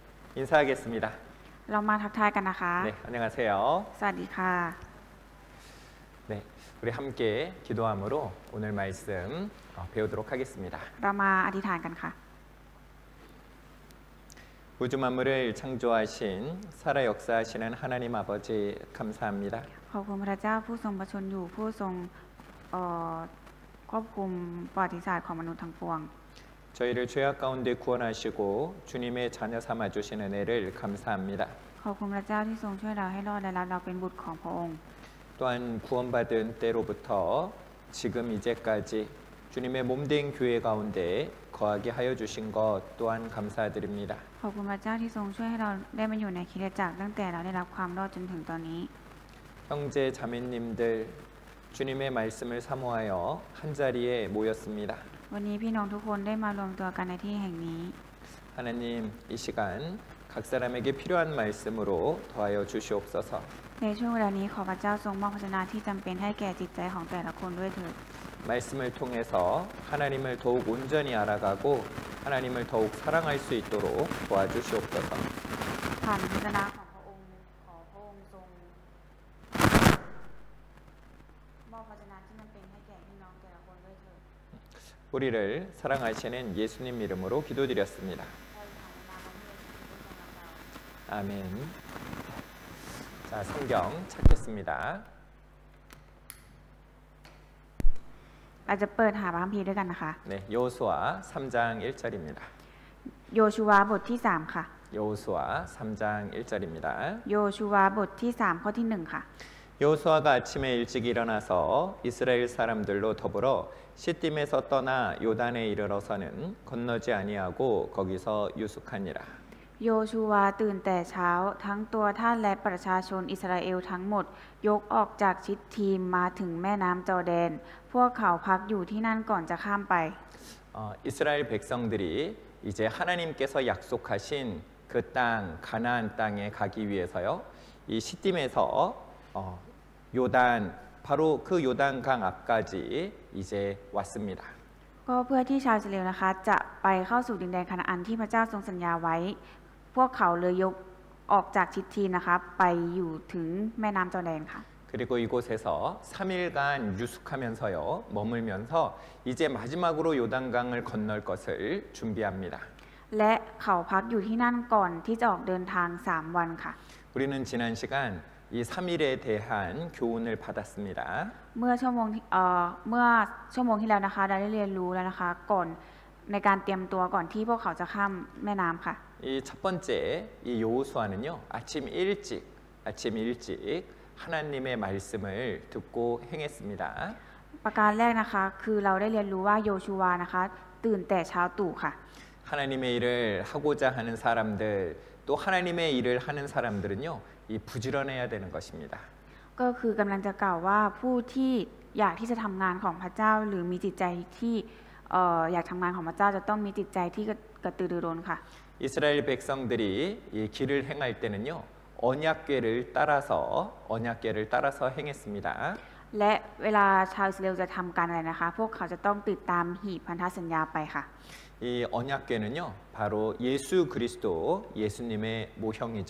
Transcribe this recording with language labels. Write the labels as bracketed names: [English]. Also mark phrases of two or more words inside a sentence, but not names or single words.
[Korean] 인사하겠습니다. [Thai] เรามาทักทายกันนะคะ [Korean] 네, 안녕하세요. [Thai] สวัสดีค่ะ [Korean] 네, 우리 함께 기도함으로 오늘 말씀 배우도록 하겠습니다. [Thai] เรามาอธิษฐานกันค่ะ [Korean] 우주 만물을 창조하신 살아 역사하시는 하나님 아버지 감사합니다. [Thai] ขอบคุณพระเจ้าผู้ทรงประชนอยู่ผู้ทรงควบคุมประวัติศาสตร์ของมนุษย์ทั้งปวง [Korean] 저희를 죄악 가운데 구원하시고 주님의 자녀 삼아 주시는 은혜를 감사합니다. [Thai] ขอบคุณพระเจ้าที่ทรงช่วยเราให้รอดและรับเราเป็นบุตรของพระองค์ [Korean] 또한 구원받은 때로부터 지금 이제까지 주님의 몸된 교회 가운데 거하게 하여 주신 것 또한 감사드립니다. [Thai] ขอบคุณพระเจ้าที่ทรงช่วยให้เราได้มาอยู่ในคริสตจักรตั้งแต่เราได้รับความรอดจนถึงตอนนี้ [Korean] 형제 자매님들 주님의 말씀을 사모하여 한자리에 모였습니다. [Thai] วันนี้พี่น้องทุกคนได้มารวมตัวกันในที่แห่งนี้ [Korean] 하나님 이 시간 각 사람에게 필요한 말씀으로 더하여 주시옵소서. [Thai] ในช่วงเวลานี้ขอพระเจ้าทรงมอบพระชนะที่จำเป็นให้แก่จิตใจของแต่ละคนด้วยเถิด [Korean] 말씀을 통해서 하나님을 더욱 온전히 알아가고 하나님을 더욱 사랑할 수 있도록 도와주시옵소서. [Thai] ผ่านพระชนะของพระองค์ขอพระองค์ทรงมอบพระชนะที่จำเป็นให้แก่พี่น้องแต่ละคนด้วยเถิด [Korean] 우리를 사랑하시는 예수님 이름으로 기도드렸습니다. 아멘. 자, 성경 찾겠습니다. [Thai] เราจะเปิดหาพระคัมภีร์ด้วยกันนะคะ [Korean] 네, 여호수아 3장 1절입니다. [Thai] โยชูวาบทที่3ค่ะ [Korean] 여호수아 3장 1절입니다. [Thai] โยชูวาบทที่3ข้อที่1ค่ะ [Korean] 여호수아가 아침에 일찍 일어나서 이스라엘 사람들로 더불어 시딤에서 떠나 요단에 이르러서는 건너지 아니하고 거기서 유숙하니라. [Thai] โยชูวาตื่นแต่เช้าทั้งตัวท่านและประชาชนอิสราเอลทั้งหมดยกออกจากชิดทีมมาถึงแม่น้ำจอร์แดนพวกเขาพักอยู่ที่นั่นก่อนจะข้ามไป [Korean] 이스라엘 백성들이 이제 하나님께서 약속하신 그 땅 가나안 땅에 가기 위해서요. 이 시딤에서 요단 바로 그 요단강 앞까지 이제 왔습니다. [Thai] ก็เพื่อที่ชาวอิสราเอลนะคะจะไปเข้าสู่ดินแดนคานาอันที่พระเจ้าทรงสัญญาไว้ พวกเขาเลยยกออกจากชิดทีนะคะไปอยู่ถึงแม่น้ำจอร์แดนค่ะ [Korean] 그리고 이곳에서 3일간 유숙하면서요. 머물면서 이제 마지막으로 요단강을 건널 것을 준비합니다. [Thai] และเขาพักอยู่ที่นั่นก่อนที่จะออกเดินทาง3วันค่ะ [Korean] 우리는 지난 시간 이 3일에 대한 교훈을 받았습니다. [Thai] เมื่อชั่วโมงที่แล้วนะคะเราได้เรียนรู้แล้วนะคะก่อนในการเตรียมตัวก่อนที่พวกเขาจะข้ามแม่น้ำค่ะ [Korean] 이 첫 번째 이 여호수아는요. 아침 일찍 하나님의 말씀을 듣고 행했습니다. [Thai] ประการแรกนะคะคือเราได้เรียนรู้ว่าโยชูวานะคะตื่นแต่เช้าตรู่ค่ะ [Korean] 하나님의 일을 하고자 하는 사람들 또 하나님의 일을 하는 사람들은요. 이 부지런해야 되는 것입니다. [Thai] ก็คือกำลังจะกล่าวว่าผู้ที่อยากที่จะทำงานของพระเจ้าหรือมีจิตใจที่อยากทำงานของพระเจ้าจะต้องมีจิตใจที่กระตือรือร้นค่ะ [Korean] 이스라엘 백성들이 이 길을 행할 때는요. 언약궤를 따라서 행했습니다. [Thai] และเวลาชาวอิสราเอลจะทำการอะไรนะคะพวกเขาจะต้องติดตามหีบพันธสัญญาไปค่ะ [Korean] 이 언약궤는요. 바로 예수 그리스도 예수님의 모형이죠.